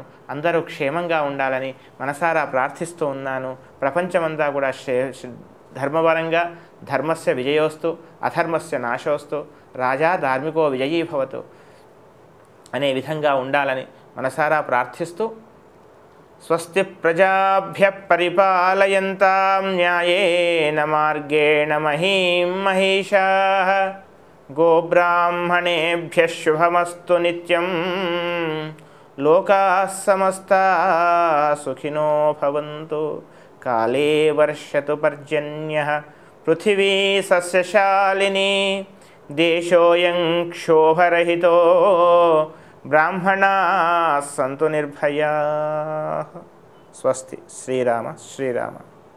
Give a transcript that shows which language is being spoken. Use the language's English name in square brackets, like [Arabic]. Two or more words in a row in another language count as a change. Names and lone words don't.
[Telugu] అందరూ క్షేమంగా ఉండాలని మనసారా ప్రార్థిస్తూ ఉన్నాను. ప్రపంచమంతా కూడా ధర్మపరంగా [Sanskrit] ధర్మస్య విజయోస్తు అధర్మస్య నాశోస్తు రాజా ధార్మికో విజయీభవతు [Telugu] అనే విధంగా ఉండాలని మనసారా ప్రార్థిస్తూ, [Sanskrit] స్వస్తి ప్రజాభ్యః పరిపాలయంతాం న్యాయేన మార్గేణ మహీం మహిషాః గోబ్రాహ్మణేభ్యః శుభమస్తు నిత్యం లోకాః సమస్తాః సుఖినో భవంతు కాలే వర్షతు పర్జన్యః పృథివీ సస్యశాలినీ దేశోऽयं క్షోభరహితో బ్రాహ్మణాః సంతు నిర్భయాః. స్వస్తి. శ్రీరామ శ్రీరామ.